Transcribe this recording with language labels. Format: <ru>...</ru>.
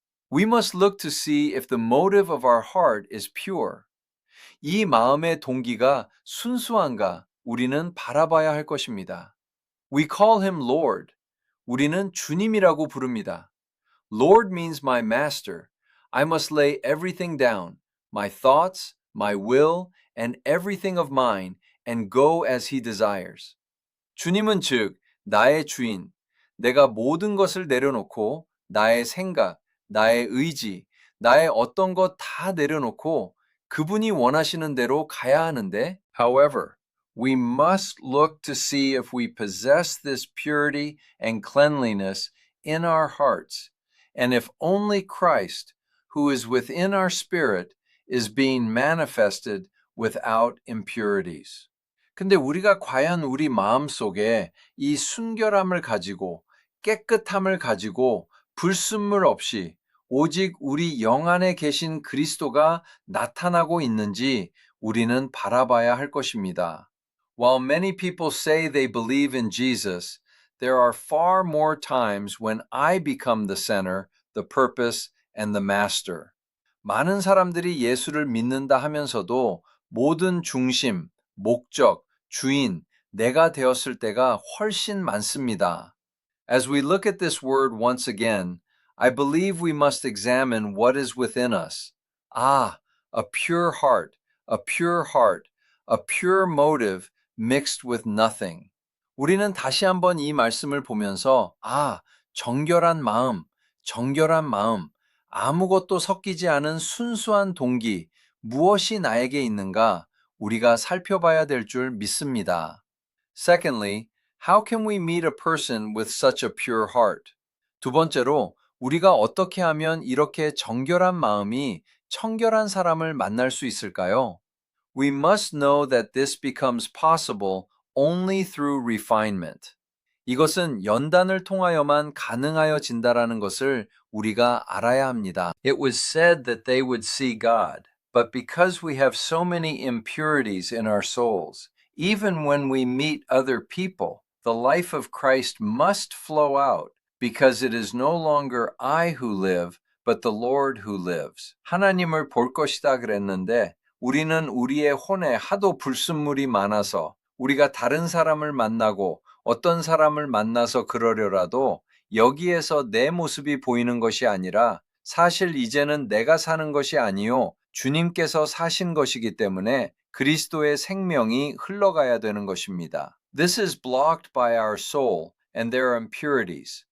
<en>We must look to see if the motive of our heart is pure.</en> <ko>이 마음의 동기가 순수한가 우리는 바라봐야 할 것입니다.</ko> <en>We call him Lord.</en> <ko>우리는 주님이라고 부릅니다.</ko> <en>Lord means my master. I must lay everything down, my thoughts, my will, and everything of mine, and go as he desires.</en> <ko>주님은 즉 나의 주인, 내가 모든 것을 내려놓고 나의 생각, 나의 의지, 나의 어떤 것 다 내려놓고 그분이 원하시는 대로 가야 하는데,</ko> <en>however, we must look to see if we possess this purity and cleanliness in our hearts, and if only Christ, who is within our spirit, is being manifested without impurities.</en> <ko>근데 우리가 과연 우리 마음 속에 이 순결함을 가지고 깨끗함을 가지고 불순물 없이 오직 우리 영 안에 계신 그리스도가 나타나고 있는지 우리는 바라봐야 할 것입니다.</ko> <en>While many people say they believe in Jesus, there are far more times when I become the center, the purpose, and the master.</en> <ko>많은 사람들이 예수를 믿는다 하면서도 모든 중심, 목적, 주인, 내가 되었을 때가 훨씬 많습니다.</ko> <en>As we look at this word once again, I believe we must examine what is within us. Ah, a pure heart, a pure heart, a pure motive mixed with nothing.</en> <ko>우리는 다시 한번 이 말씀을 보면서 정결한 마음, 정결한 마음, 아무것도 섞이지 않은 순수한 동기, 무엇이 나에게 있는가 우리가 살펴봐야 될 줄 믿습니다.</ko> <en>Secondly, how can we meet a person with such a pure heart?</en> <ko>두 번째로, 우리가 어떻게 하면 이렇게 정결한 마음이 청결한 사람을 만날 수 있을까요?</ko> <en>We must know that this becomes possible only through refinement.</en> <ko>이것은 연단을 통하여만 가능하여진다라는 것을 우리가 알아야 합니다.</ko> <en>It was said that they would see God, but because we have so many impurities in our souls, even when we meet other people, the life of Christ must flow out because it is no longer I who live, but the Lord who lives.</en> <ko>하나님을 볼 것이다 그랬는데 우리는 우리의 혼에 하도 불순물이 많아서 우리가 다른 사람을 만나고 어떤 사람을 만나서 그러려라도 여기에서 내 모습이 보이는 것이 아니라 사실 이제는 내가 사는 것이 아니요 주님께서 사신 것이기 때문에 그리스도의 생명이 흘러가야 되는 것입니다.</ko> <en>This is blocked by our soul and their impurities.</en>